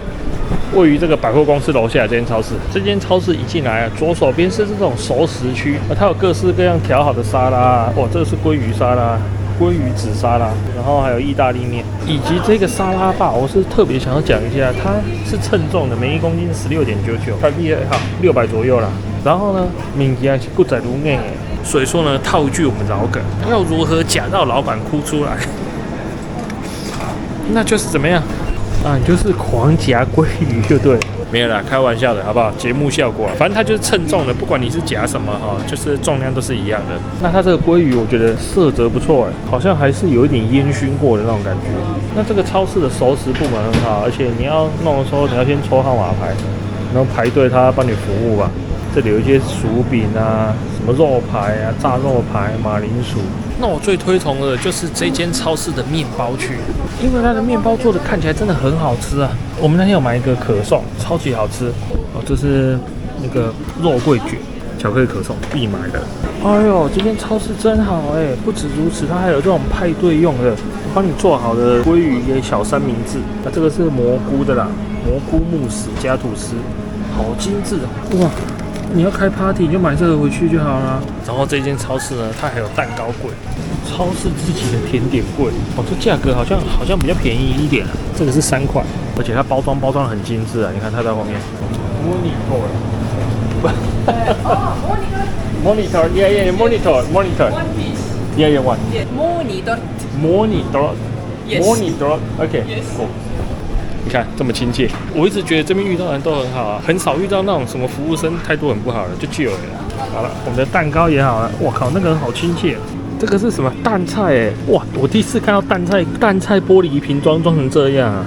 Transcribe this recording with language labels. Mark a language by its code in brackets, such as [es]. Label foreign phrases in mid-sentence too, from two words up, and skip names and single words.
[zh] 位於這個百貨公司樓下的这間超市，這間超市一進來啊，左手邊是這種熟食區，它有各式各樣調好的沙拉，哇，這個是鮭魚沙拉、鮭魚子沙拉，然後還有意大利麵，以及這個沙拉吧，我是特別想要講一下，它是稱重的，每1公斤16.99，台幣好600左右啦。然後呢，物件是夠在入內，所以說呢，套一句我們老梗，要如何假到老闆哭出來？那就是怎麼樣？啊，你就是狂夾鮭魚就對了，沒有啦，開玩笑的，好不好？節目效果啊，反正它就是稱重的，不管你是夾什麼哈，就是重量都是一樣的。那它這個鮭魚，我覺得色澤不錯哎，好像還是有一點煙燻過的那種感覺。那這個超市的熟食部門很好，而且你要弄的時候，你要先抽號碼牌，然後排隊，他幫你服務吧。這裡有一些薯餅啊，什麼肉排啊，炸肉排、馬鈴薯。那我最推崇的就是這間超市的麵包區，因為它的麵包做的看起來真的很好吃啊。我們那天有買一個可頌，超級好吃哦，這是那個肉桂卷，巧克力可頌必買的。哎呦，这間超市真好哎！不止如此，它還有這種派對用的，幫你做好的鮭魚也小三明治。那這個是蘑菇的啦，蘑菇慕斯加吐司。好精緻哦！哇，你要開 party 你就買這個回去就好了。然後這間超市呢，它還有蛋糕櫃，超市自己的甜點櫃。哦，這價格好像比較便宜一點啊。這個是3塊，而且它包裝很精緻啊！你看它在後面 ， [en] monitor， monitor， yeah monitor。One piece. Yeah one. Monitor. Okay. Cool. [zh] 你看這麼親切，我一直覺得這邊遇到的人都很好啊，很少遇到那種什麼服務生態度很不好的，就救了。好了，我們的蛋糕也好了，我靠，那個人好親切。這個是什麼蛋菜哎？哇，我第一次看到蛋菜玻璃瓶裝成這樣啊！